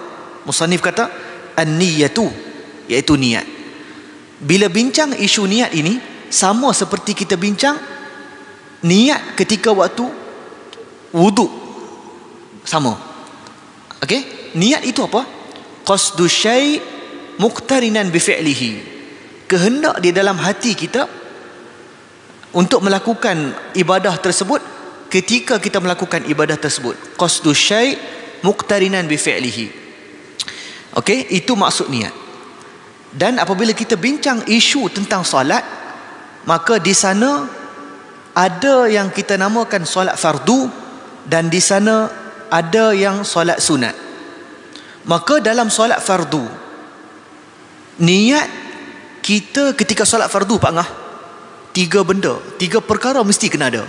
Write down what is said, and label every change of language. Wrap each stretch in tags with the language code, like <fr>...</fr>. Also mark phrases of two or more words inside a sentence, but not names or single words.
<ms>Musannif kata an-niyatu, iaitu niat. Bila bincang isu niat ini, sama seperti kita bincang niat ketika waktu wuduk, sama. Okey, niat itu apa?</ms> <ar>قصد الشيء مقترنا بفعله,</ar> <ms>kehendak di dalam hati kita untuk melakukan ibadah tersebut. Ketika kita melakukan ibadah tersebut,</ms> <ar>قصد الشيء مقترنا بفعله.</ar> <ms>Okey, itu maksud niat. Dan apabila kita bincang isu tentang solat, maka di sana ada yang kita namakan solat fardu, dan di sana ada yang solat sunat. Maka dalam solat fardu, niat kita ketika solat fardu, Pak Ngah, 3 benda, 3 perkara mesti kena ada.</ms>